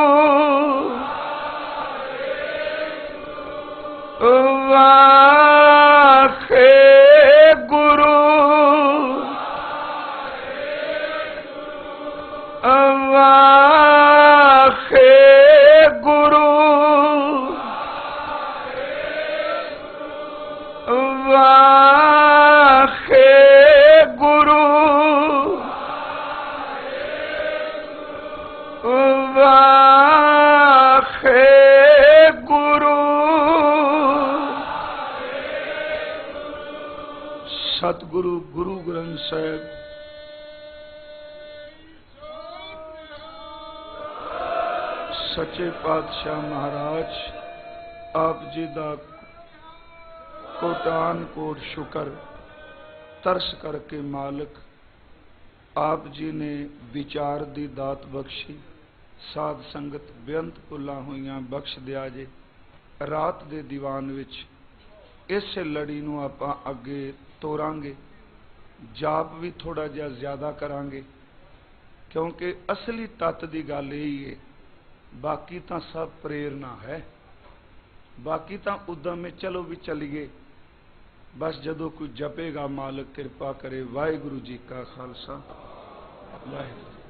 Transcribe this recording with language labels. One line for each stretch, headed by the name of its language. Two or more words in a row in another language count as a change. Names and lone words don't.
Punjabi: ਵਾਹੇ ਗੁਰੂ, ਵਾਹੇ ਗੁਰੂ, ਵਾਹੇ ਗੁਰੂ, ਵਾਹੇ ਗੁਰੂ। ਸਤਿਗੁਰੂ ਗੁਰੂ ਗ੍ਰੰਥ ਸਾਹਿਬ ਸੱਚੇ ਪਾਤਸ਼ਾਹ ਮਹਾਰਾਜ ਆਪ ਜੀ ਦਾ ਕੋਟਾਨ ਕੋਟ ਸ਼ੁਕਰ। ਤਰਸ ਕਰਕੇ ਮਾਲਕ ਆਪ ਜੀ ਨੇ ਵਿਚਾਰ ਦੀ ਦਾਤ ਬਖ਼ਸ਼ੀ, ਸਾਧ ਸੰਗਤ ਬੇਅੰਤ ਭੁੱਲਾਂ ਹੋਈਆਂ ਬਖ਼ਸ਼ ਦਿਆ ਜੇ। ਰਾਤ ਦੇ ਦੀਵਾਨ ਵਿਚ ਇਸ ਲੜੀ ਨੂੰ ਆਪਾਂ ਅੱਗੇ ਤੋਰਾਂਗੇ। ਜਾਪ ਭੀ ਥੋੜ੍ਹਾ ਜਿਹਾ ਜ਼ਿਆਦਾ ਕਰਾਂਗੇ, ਕਿਉਂਕਿ ਅਸਲੀ ਤੱਤ ਦੀ ਗੱਲ ਯਹੀ ਹੈ।
Hindi: बाकी तो सब प्रेरणा है, बाकी तो उद्यम में चलो भी चलिए।
Punjabi: ਬਸ ਜਦੋਂ ਕੋਈ ਜਪੇਗਾ ਮਾਲਕ ਕਿਰਪਾ ਕਰੇ। ਵਾਹਿਗੁਰੂ ਜੀ ਕਾ ਖ਼ਾਲਸਾ, ਵਾਹਿਗੁਰੂ।